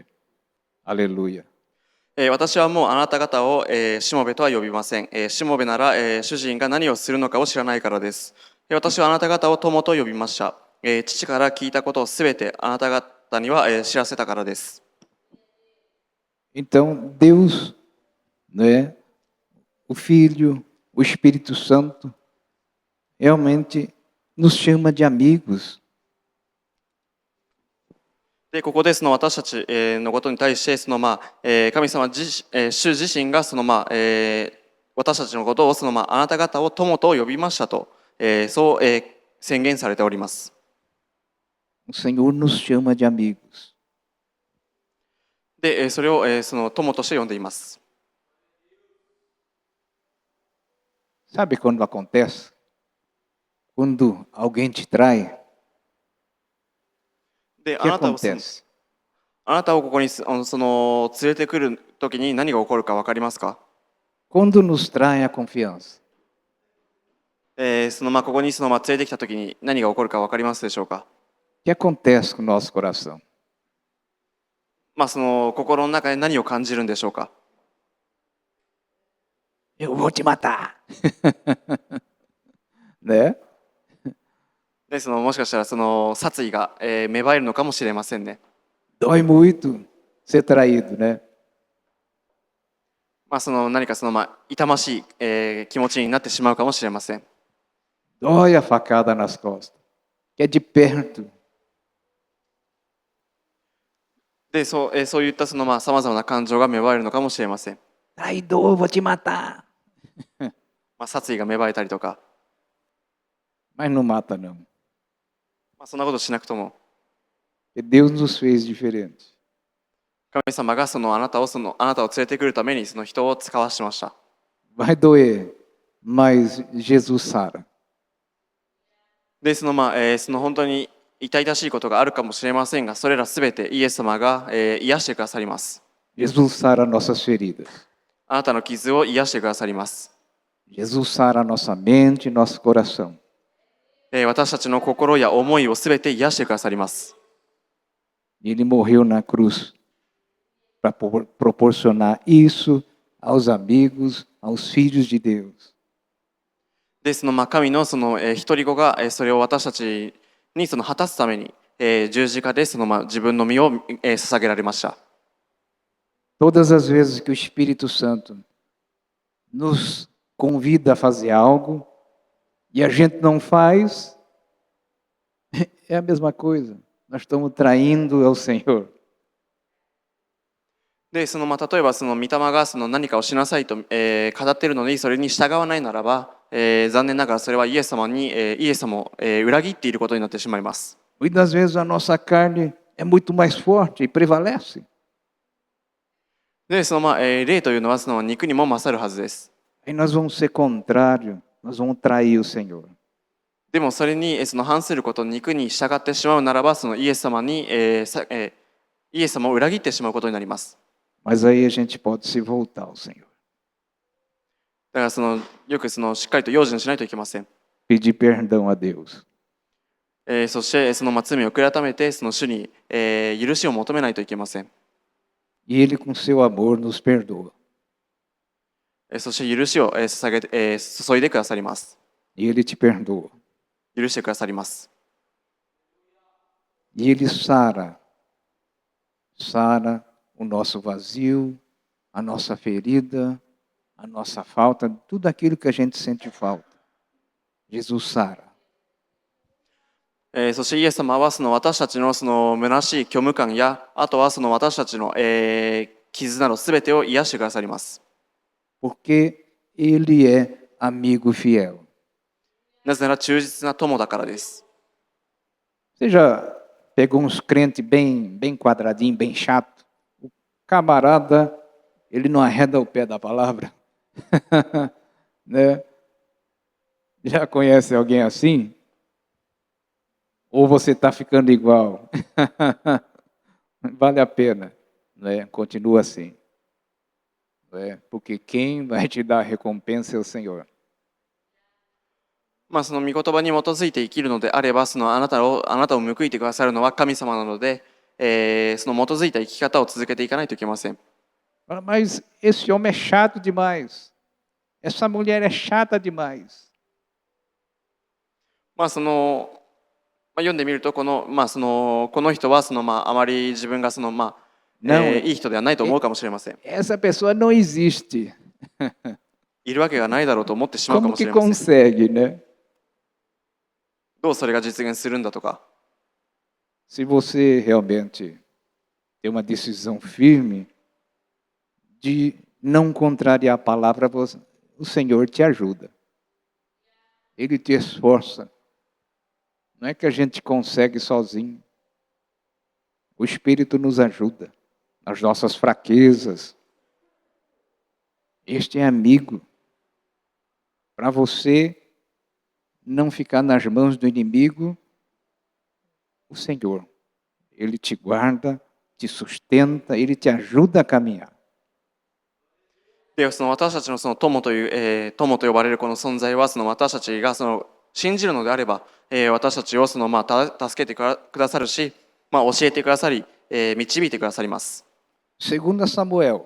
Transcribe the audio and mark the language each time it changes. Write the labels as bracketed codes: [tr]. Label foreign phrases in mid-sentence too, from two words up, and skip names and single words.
[pt] Aleluia. [ja] 私はもうあなた方を、しもべとは呼びません。しもべなら、主人が何をするのかを知らないからです。私はあなた方を友と呼びました。父から聞いたことをすべてあなた方には、知らせたからです。 [pt] Então, Deus, né, o Filho, o Espírito Santo, realmente nos chama de amigos. [ja] で、ここで私たちのことに対して、神様主自身が私たちのことをあなた方を友と呼びましたと、そう、宣言されております。 [pt] O Senhor nos chama de amigos. [ja] で、それを友として呼んでいます。 [pt] Sabe quando acontece? Quando alguém te trai, [ja] で、 [pt] o que acontece? [ja] あなたをここに連れてくるときに何が起こるか分かりますか？ [pt] Quando nos trai a confiança, [ja] ここに連れてきたときに何が起こるか分かりますでしょうか？ [pt] o que acontece com o nosso coração? [ja] 心の中で何を感じるんでしょうか？ [pt] Eu vou te matar. Né? [ja] で、もしかしたら殺意が、芽生えるのかもしれませんね。 [pt] Dói muito ser traído, né? [ja] 何か痛ましい、気持ちになってしまうかもしれません。 [pt] Dói a facada nas costas, que é de perto. [ja] で、そういったさまざまな感情が芽生えるのかもしれません。 [pt] Traidor, vou te matar. [ja] 殺意が芽生えたりとか、 [pt] Mas não mata, não. [ja] そんなことしなくとも、 [pt] Porque Deus nos fez diferente. [ja] 神様があなたを連れてくるために人を使わしました。 [pt] Vai doer, mas Jesus sara. [ja] で、本当に痛々しいことがあるかもしれませんが、それらすべてイエス様が、癒してくださります。 [pt] Jesus sara nossas feridas. [ja] あなたの傷を癒してくださります。 [pt] Jesus sara nossa mente e nosso coração. [ja] 私たちの心や思いをすべて癒してくださります。 [pt] Ele morreu na cruz para proporcionar isso aos amigos, aos filhos de Deus. [ja] で、神の一人子がそれを私たちに果たすために十字架で自分の身を捧げられました。 [pt] Todas as vezes que o Espírito Santo nos convida a fazer algo e a gente não faz, é a mesma coisa. Nós estamos traindo ao Senhor. [ja] で、例えば御霊が何かをしなさいと、語っているのにそれに従わないならば、残念ながらそれはイエス様を、裏切っていることになってしまいます。 [pt] Muitas vezes a nossa carne é muito mais forte e prevalece. [ja] で、霊というのは肉にも勝るはずです。 [pt] Aí nós vamos ser contrário, nós vamos trair o Senhor. [ja] でもそれに反すること、肉に従ってしまうならば、イエス様を裏切ってしまうことになります。 [pt] Mas aí a gente pode se voltar ao Senhor. [ja] だからよくしっかりと用心しないといけません。 [pt] Pedir perdão a Deus. [ja] そして罪を悔い改めて主に、許しを求めないといけません。 [pt] E Ele, com seu amor, nos perdoa. [ja] そして許しを注いでくださります。 [pt] E Ele te perdoa. [ja] 許してくださります。 [pt] E Ele sara o nosso vazio, a nossa ferida, a nossa falta, tudo aquilo que a gente sente falta. Jesus sara. [ja] そしてイエス様はその私たちのその虚しい虚無感や、あとはその私たちの、傷などすべてを癒してくださります。 [pt] Porque Ele é amigo fiel. [ja] なぜなら忠実な友だからです。 [pt] Você já pegou uns crentes bem quadradinho, bem chato? O camarada, ele não arreda o pé da palavra. Né? Já conhece alguém assim? Ou você está ficando igual? Vale a pena, né? Continua assim. Né? Porque quem vai te dar a recompensa é o Senhor. [ja] その御言葉に基づいて生きるのであれば、そのあなたを報いてくださるのは神様なので、その基づいた生き方を続けていかないといけません。 [pt] Mas esse homem é chato demais. Essa mulher é chata demais. [ja] 読んでみるとこの人はあまり自分がいい人ではないと思うかもしれません。 [pt] Essa pessoa não existe. [ja] いるわけがないだろうと思ってしまうか [pt] Como [ja] もし [pt] que [ja] れません。 [pt] consegue, né? [ja] どうそれが実現するんだとか。 [pt] Se você realmente tem uma decisão firme de não contrariar a palavra, o Senhor te ajuda. Ele te esforça. Não é que a gente consegue sozinho. O Espírito nos ajuda nas nossas fraquezas. Este é amigo para você não ficar nas mãos do inimigo. O Senhor, Ele te guarda, te sustenta, Ele te ajuda a caminhar. [ja] で、その私たちのその友という、友と呼ばれるこの存在は、その私たちがその信じるのであれば、私たちをその助けてくださるし、教えてくださり、導いてくださります。 [pt] 2 Samuel,